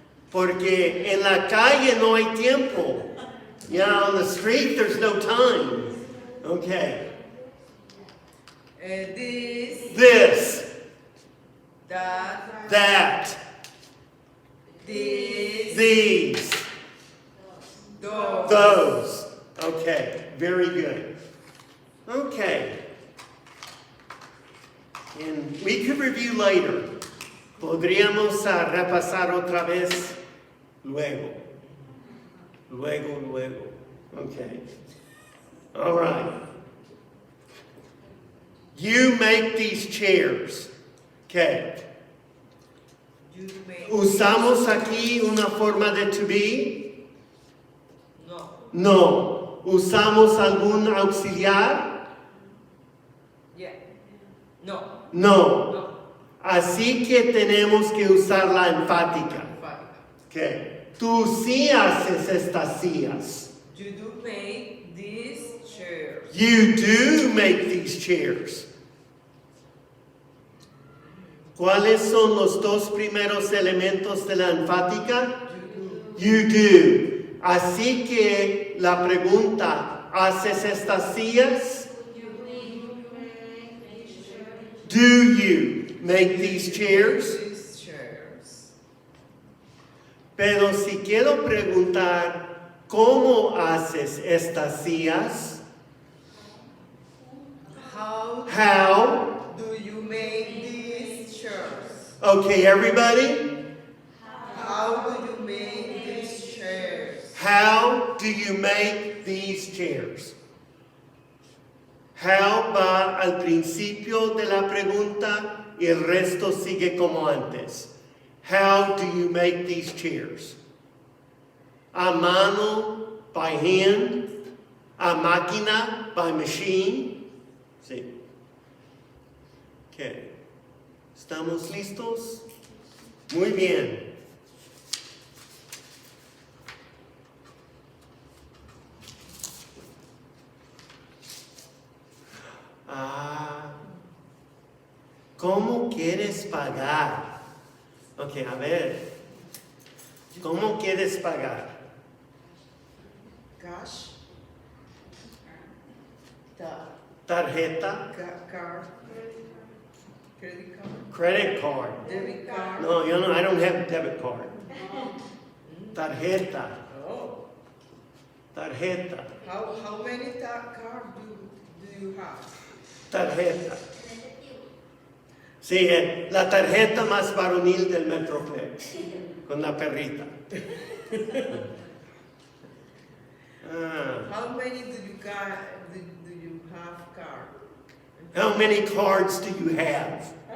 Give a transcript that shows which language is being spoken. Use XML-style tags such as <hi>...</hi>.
<es>Porque en la calle no hay tiempo.</es> <en>Yeah, on the street there's no time. Okay. This, that, these, those. Okay, very good. Okay. And we could review later. Podríamos repasar otra vez luego. Luego. Okay. All right. You make these chairs. Okay.</en> <es>¿Usamos aquí una forma de to be? No. ¿Usamos algún auxiliar? No. No. Así que tenemos que usar la enfática. Enfática. Okay. Tú sí haces estas sillas.</es> <en>You do make these chairs. You do make these chairs.</en> <es>¿Cuáles son los dos primeros elementos de la enfática?</es> <en>You do.</en> <es>Así que la pregunta, ¿haces estas sillas?</es> <en>Do you make these chairs? These chairs.</en> <es>Pero si quiero preguntar, ¿cómo haces estas sillas?</es> <en>How? Do you make these chairs? Okay, everybody? How do you make these chairs? How do you make these chairs?</en> <es>How va al principio de la pregunta y el resto sigue como antes.</es> <en>How do you make these chairs?</en> <es>A mano,</es> <en>by hand.</en> <es>A máquina,</es> <en>by machine.</en> <es>Sí. Okay. ¿Estamos listos? Muy bien. ¿Cómo quieres pagar? Ok, a ver. ¿Cómo quieres pagar?</es> <en>Cash.</en> <es>Tarjeta,</es> <en>Card. Credit card. credit card. Debit card. No, I don't have a debit card.</en> <es>Tarjeta,</es> <en>Oh.</en> <es>tarjeta,</es> <en>How many cards do you have?</en> <es>tarjeta. Sí, la tarjeta más varonil del Metroplex, con la perrita.</es> <en>How many do you have card? How many cards do you have?</en>